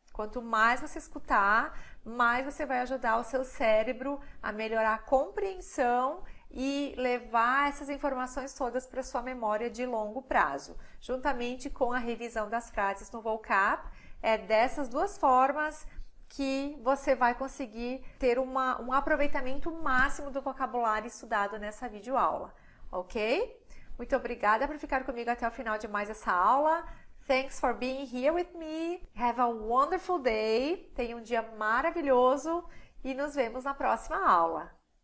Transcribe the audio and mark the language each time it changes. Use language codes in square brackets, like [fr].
[pt] Quanto mais você escutar, mais você vai ajudar o seu cérebro a melhorar a compreensão e levar essas informações todas para sua memória de longo prazo, juntamente com a revisão das frases no vocab. É dessas duas formas que você vai conseguir ter um aproveitamento máximo do vocabulário estudado nessa videoaula, ok? Muito obrigada por ficar comigo até o final de mais essa aula. [en] Thanks for being here with me. Have a wonderful day. [pt] Tenha um dia maravilhoso e nos vemos na próxima aula.